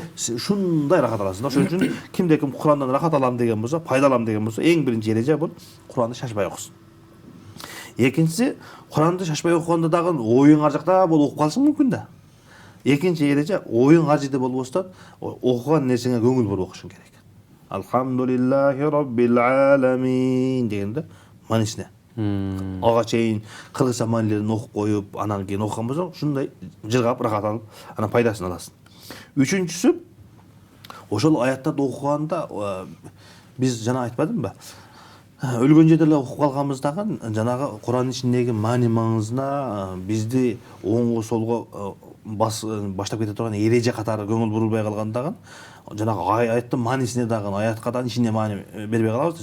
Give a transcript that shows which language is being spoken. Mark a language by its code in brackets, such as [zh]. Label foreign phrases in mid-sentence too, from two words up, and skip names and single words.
[ky] ушундай ырахат аласың да. Ошон үчүн кимде-ким Курандан ырахат алам деген болсо, пайда алам деген болсо, эң биринчи эреже бул Куранды шашпай окусун. Экинчиси, Куранды шашпай окуганда дагы оюң ар жакта болуп окуп калышың мүмкүн да. Экинчи эреже, оюң ар жерде болбостон, окуган нерсеңе көңүл буруп окушуң керек. [ar] الحمد لله رب العالمين [ky] дегенде маанисине. Ага чейин кыргызча маанилерин окуп коюп, анан кийин окуган болсоң, ушундай жыргап, ырахат алып, анан пайдасын аласың. Үчүнчүсү, ошол аяттарды окуганда биз жана айтпадымбы? Өлгөн жерде эле окуп калганыбыздагы жанагы Курандын ичиндеги маани маңызына бизди оңго солго баштап кете турган эреже катары көңүл бурулбай калгандагы жанагы аяттын маанисине дагы аятка да ичине маани бербей калабыз.